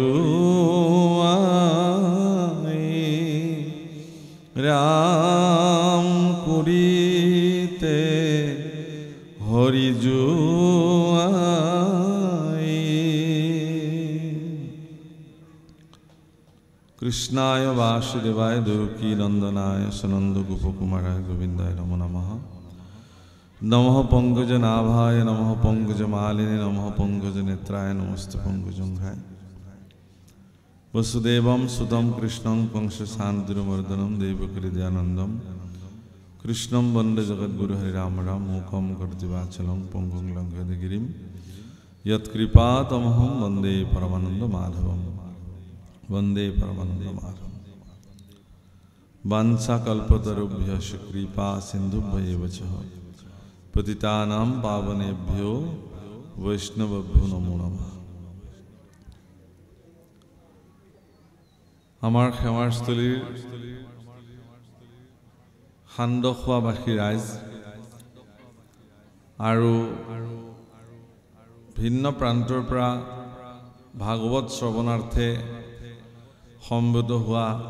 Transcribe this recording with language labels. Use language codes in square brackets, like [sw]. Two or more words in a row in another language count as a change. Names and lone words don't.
[sa] ৰাম কৰিতে হৰি কৃষ্ণায় বাসুদেবায় দেৱকী নন্দনায় সনন্দ গোপকুমারায় গোবিন্দায় নমো নমঃ নমঃ পঙ্কজ নাভায় নমঃ পঙ্কজ মালিনী নমঃ পঙ্কজ নেত্রায় নমস্তে পঙ্কজঙ্ঘায় वसुदेवं सुतं कृष्णं कंसशान्तिमर्दनं देवकीहृदयानन्दं कृष्णं वन्दे जगद्गुरु हरिराम राम मूकं करोति वाचालं पङ्गुं लङ्घयते गिरिं यत्कृपातमहं वन्दे परमानन्दमाधवं वन्दे परमानन्दमाधवं वाञ्छाकल्पतरुभ्यश्च कृपा सिन्धुभ्यैव च पतितानां पावनेभ्यो वैष्णवेभ्यो नमो नमः [as] আমাৰ সেৱাৰস্থলীৰ সান্দখোৱাবাসী ৰাইজ আৰু ভিন্ন প্ৰান্তৰ পৰা ভাগৱত শ্ৰৱণাৰ্থে সমবেত হোৱা